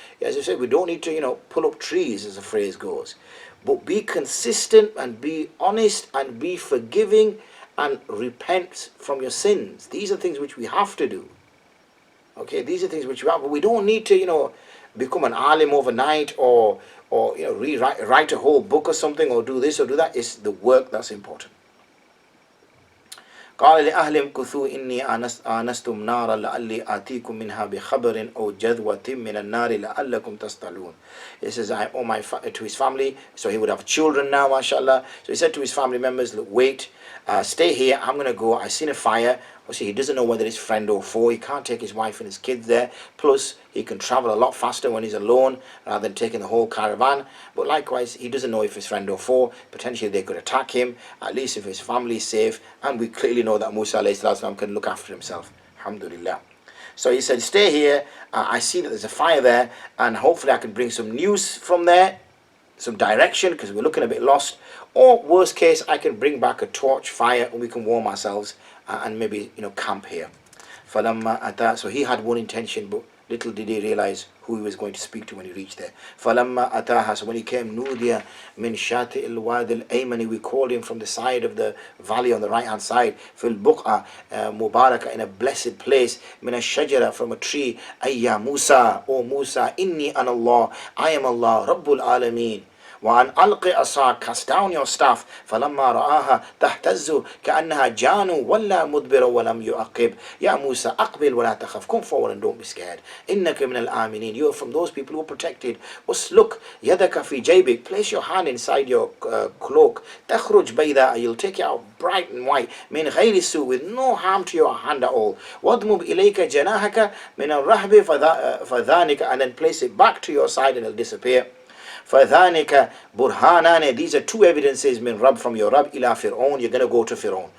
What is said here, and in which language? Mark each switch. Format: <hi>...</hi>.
<en>As I said, we don't need to, pull up trees, as the phrase goes. But be consistent and be honest and be forgiving and repent from your sins. These are things which we have to do. Okay, these are things which we have, but we don't need to, become an alim overnight or write a whole book or something or do this or do that. It's the work that's important.</en> <ar>قال لأهلهم كثوا إني آنستم نارا لعلي آتيكم منها بخبر أو جذوة من النار لعلكم تصطلون.</ar> <en>He says, to his family, so he would have children now, Masha Allah. So he said to his family members, look, wait, stay here, I'm going to go, I've seen a fire. Obviously, he doesn't know whether it's friend or foe. He can't take his wife and his kids there. Plus, he can travel a lot faster when he's alone rather than taking the whole caravan. But likewise, he doesn't know if it's friend or foe. Potentially, they could attack him. At least if his family is safe. And we clearly know that Musa alayhi salam can look after himself. Alhamdulillah. So he said, stay here. I see that there's a fire there. And hopefully, I can bring some news from there. Some direction, because we're looking a bit lost. Or worst case, I can bring back a torch, fire, and we can warm ourselves and maybe camp here.</en> <ar>فَلَمَّا أَتَى.</ar> <en>So he had one intention, but little did he realize who he was going to speak to when he reached there.</en> <ar>فَلَمَّا أَتَاهَا.</ar> <en>So when he came,</en> <ar>نُودِيَ مِنْ شَاطِئِ الْوَادِ الْأَيْمَنِ.</ar> <en>We called him from the side of the valley on the right hand side.</en> <ar>فِي الْبُقْعَةِ مُبَارَكَةٍ.</ar> <en>In a blessed place.</en> <ar>مِنَ الشَّجَرَةِ.</ar> <en>From a tree.</en> <ar>أَيَّا</ar> <en>Musa. O Musa.</en> <ar>إِنِّي أَنَا اللَّهُ.</ar> <en>I am Allah.</en> <ar>رَبُّ الْعَالَمِينَ. وأن ألقي عصاك.</ar> <en>Cast down your staff.</en> <ar>فلما رآها تهتز كأنها جان ولا مدبر ولم يعقب. يا موسى أقبل ولا تخف.</ar> <en>Come forward and don't be scared.</en> <ar>إنك من الآمنين.</ar> <en>You are from those people who are protected.</en> <ar>أسلك يدك في جيبك.</ar> <en>Place your hand inside your cloak.</en> <ar>تخرج بيضاء.</ar> <en>You'll take it out bright and white.</en> <ar>من غير سوء.</ar> <en>With no harm to your hand at all.</en> <ar>واضمم إليك جناحك من الرهب فذانك.</ar> <en>And then place it back to your side and it'll disappear.</en> <ar>فَذَانِكَ بُرْهَانَانِ.</ar> <en>These are 2 evidences</en> <ar>min Rabb,</ar> <en>from your Rabb, ila Fir'aun. You're going to go to Fir'aun.</en>